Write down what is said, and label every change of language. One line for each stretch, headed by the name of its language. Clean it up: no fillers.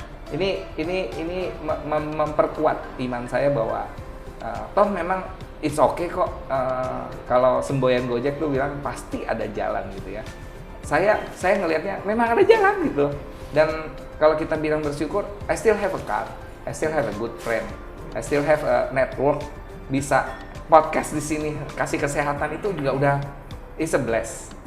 Indonesian: Ini memperkuat iman saya bahwa toh memang
English: it's okay
Indonesian: kok. Kalau semboyan Gojek tuh bilang pasti ada jalan gitu ya. Saya ngelihatnya memang ada jalan gitu. Dan kalau kita bilang bersyukur,
English: I still have a car, I still have a good friend, I still have a network.
Indonesian: Bisa podcast di sini, kasih kesehatan itu juga udah
English: is a bless.